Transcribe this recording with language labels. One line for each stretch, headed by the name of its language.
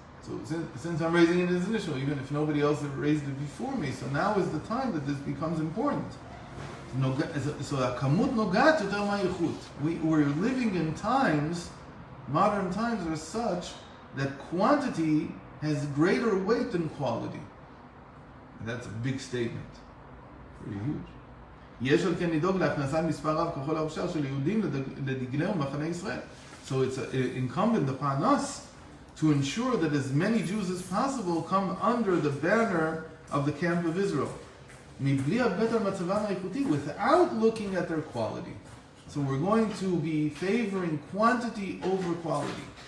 English: So since I'm raising it as an issue, even if nobody else had raised it before me, so now is the time that this becomes important. So
Hebrew: kamut nogat yoter ma'yichut.
English: We're living in times, modern times are such that quantity has greater weight than quality. That's a big statement. Pretty huge.
Hebrew: יש על כן לדאוג להכנסת מספר רב ככל האפשר של יהודים לדגלי ומחנה ישראל.
English: So it's incumbent upon us to ensure that as many Jews as possible come under the banner of the camp of Israel.
Hebrew: מבלי הבט על מצבם האיכותי,
English: without looking at their quality. So we're going to be favoring quantity over quality.